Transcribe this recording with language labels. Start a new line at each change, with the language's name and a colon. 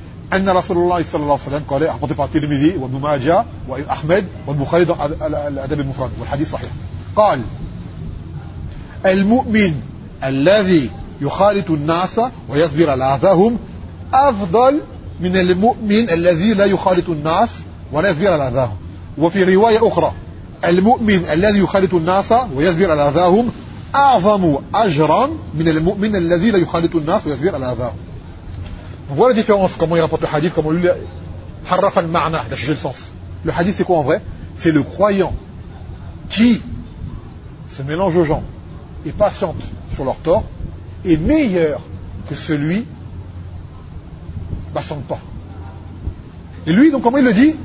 French: Anna Rasulullah sallallahu alayhi wa sallam, rapporté par Tirmidhi, Ibn Majah, Ibn Ahmed, Ibn Bukhari dans l'Adab al-Mufrad, le hadith sahih.
Arabic: Qal, al-mu'min alladhi yukhalitu al-nasa wa yasbira al-adhahum afdal min al-mu'min alladhi la yukhalitu al-nasa ولا يصبر على أذاهم. وفي رواية أخرى المؤمن الذي يخالط الناس ويصبر على أذاهم أعظم أجرا من المؤمن الذي لا يخالط الناس ويصبر على أذاهم.
French: Voilà la différence comment il rapporte le hadith, comment lui
Arabic: حرف المعنى,
French: il a changé le sens. Le hadith c'est quoi en vrai? C'est le croyant qui se mélange aux gens et patiente sur leur tort est meilleur que celui patiente pas. Et lui, donc, comment il le dit?